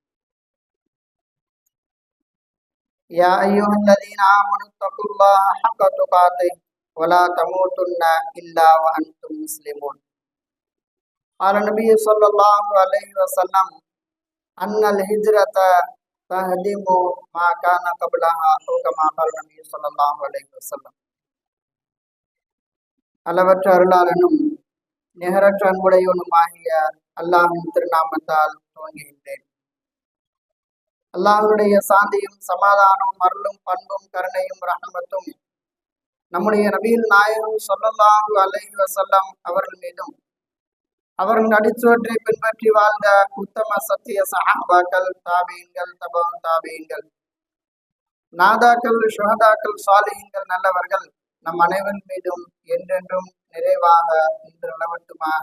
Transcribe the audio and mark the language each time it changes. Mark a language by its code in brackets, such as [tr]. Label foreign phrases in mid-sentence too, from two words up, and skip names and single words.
[ar] يا أيها الذين آمنوا اتقوا الله حق تقاته ولا تموتن إلا وأنتم مسلمون. قال النبي صلى الله عليه وسلم: أن الهجرة تهدم ما كان قبلها، أو كما قال النبي صلى الله عليه وسلم. [ta] அளவற்ற அருளாளனும் நிகரற்ற அன்புடையவனுமாகிய அல்லாஹ்வின் திருநாமத்தால் துவங்குகின்றேன். அல்லாஹ்வுடைய சாந்தியும் சமாதானம் அருளும் பண்பும் கருணையும் ரஹமத்தும் நம்முடைய நபிகள் நாயகம் [ar] صلى الله عليه وسلم [ta] அவர்கள் மீதும், அவர்கள் அடிச்சுவற்றை பின்பற்றி வாழ்ந்த உத்தம சத்திய சஹாபாக்கள், தாபீன்கள், தபவு தாபீன்கள், நாதாக்கள், ஷுஹதாக்கள், சாலிஹீன்கள், நல்லவர்கள் நம் அனைவரின் மீதும் என்றென்றும் நிறைவாக இன்று நிலவட்டுமாக.